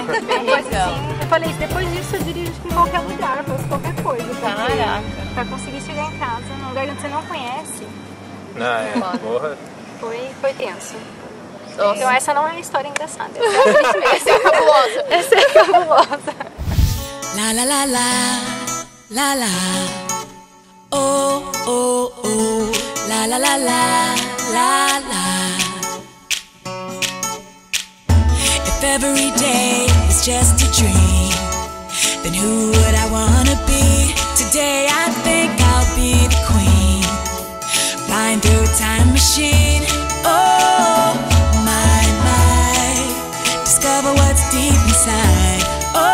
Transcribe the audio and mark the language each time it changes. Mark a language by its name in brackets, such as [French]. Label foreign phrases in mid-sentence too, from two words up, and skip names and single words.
[Portuguese] Assim, eu falei, depois disso eu dirijo em qualquer lugar, faço qualquer coisa. Caraca. Pra conseguir chegar em casa, num lugar que você não conhece. Porra. Foi tenso. Nossa. Então essa não é a história engraçada. Essa é cabulosa. Essa é cabulosa. La la la la, la la, oh oh oh, la la la la, la la. [English] If every day is just a dream, then who would I wanna be? Today I think I'll be the queen, flying through a time machine. Oh my, discover what's deep inside.